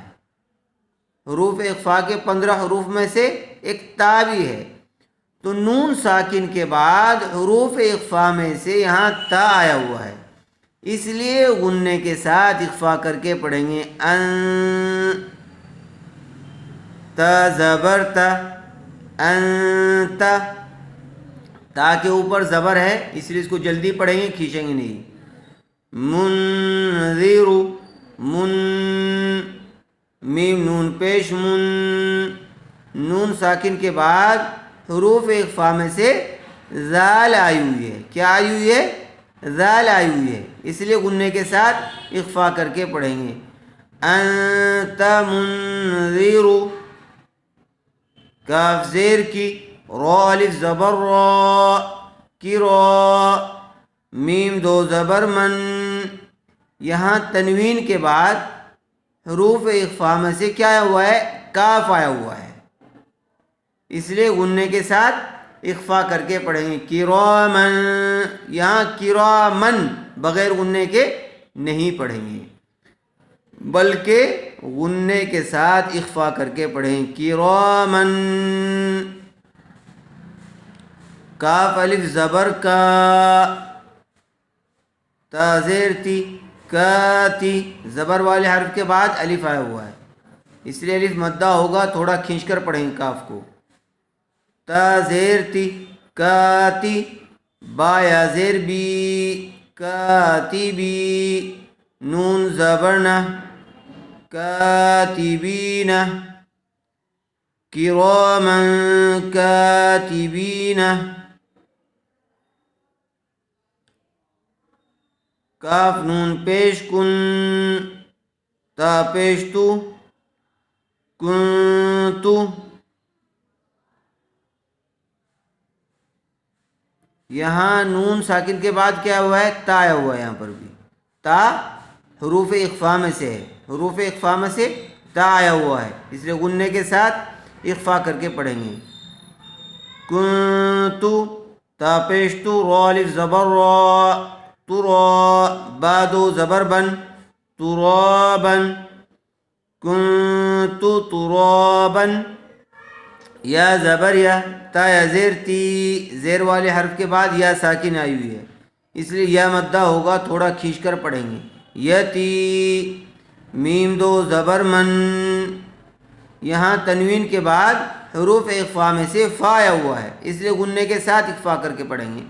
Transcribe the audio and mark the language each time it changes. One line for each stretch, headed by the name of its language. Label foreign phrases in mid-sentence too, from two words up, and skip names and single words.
Urdu: حروف اخفا کے 15 حروف میں سے ایک تا بھی ہے، تو نون ساکن کے بعد حروف اخفا میں سے یہاں تا آیا ہوا ہے، اس لیے غننے کے ساتھ اخفا کر کے پڑھیں گے۔ ان، تا زبر تا، انت، تا کے اوپر زبر ہے اس لیے اس کو جلدی پڑھیں گے، کھینچیں گے نہیں۔ منذر، من، میم نون پیش من، نون ساکن کے بعد حروف اخفا میں سے ذال آئی ہوئی ہے۔ کیا آئی ہوئی ہے؟ ذال آئی ہوئی ہے، اس لیے غننے کے ساتھ اخفا کر کے پڑھیں گے۔
Arabic: انت منذر،
Urdu: کاف زیر کی، را الف زبر را کی را، میم دو زبر من۔ یہاں تنوین کے بعد حروف اخفا میں سے کیا ہوا ہے؟ کاف آیا ہوا ہے، اس لیے غنّے کے ساتھ اخفا کر کے پڑھیں گے کرامن. یہاں کرامن بغیر غنّے کے نہیں پڑھیں گے بلکہ غنّے کے ساتھ اخفا کر کے پڑھیں کرامن. کاف الف زبر کا، تا زیر تی، کاتی، زبر والے حرف کے بعد الف آیا ہوا ہے، اس لیے الف مدہ ہوگا، تھوڑا کھینچ کر پڑھیں گے کاف کو. تا زیر تی کاتی، با یا زیر بی کاتبی، نون زبرنا کاتبین،
Arabic: کرامن کاتبین.
Urdu: کاف نون پیش کن، تا پیش تو، کنتو. یہاں نون ساکن کے بعد کیا ہوا ہے؟ تا آیا ہوا ہے. یہاں پر بھی تا حروف اخفا میں سے ہے، حروف اخفا میں سے تا آیا ہوا ہے، اس لیے غنّے کے ساتھ اخفا کر کے پڑھیں گے. کنتو، تا پیش تو، رو الف زبر رو، ترا، با دو زبر بن، ترابن،
Arabic: کنتو ترابن.
Urdu: یا زبر یا، تا یا زیر تی، زیر والے حرف کے بعد یا ساکن آئی ہوئی ہے، اس لیے یا مدہ ہوگا، تھوڑا کھینچ کر پڑھیں گے. یتی، میم دو زبر من. یہاں تنوین کے بعد حروف اخفا میں سے فا آیا ہوا ہے، اس لیے غنّے کے ساتھ اخفا کر کے پڑھیں گے.